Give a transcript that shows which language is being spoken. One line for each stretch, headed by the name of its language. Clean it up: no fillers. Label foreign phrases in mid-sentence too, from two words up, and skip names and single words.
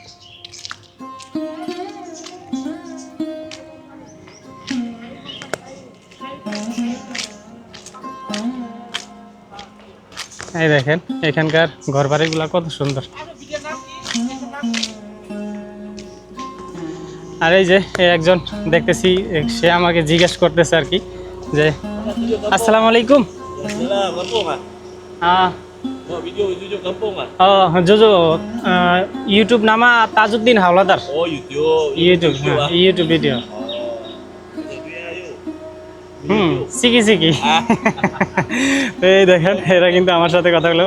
Bangla: এই দেখেন এখানকার ঘর বাড়িগুলো কত সুন্দর। আর এই যে একজন দেখতেছি, সে আমাকে জিজ্ঞেস করতেছে আর কি যে
Arabic: السلام عليكم.
Malay: Video kampung ah? Jojo, YouTube nama Tajuddin Hawladar. Oh, YouTube. YouTube, YouTube video.
Bangla: সিকি সিকি। এই দেখেন এরা কিন্তু আমার সাথে কথা বললো।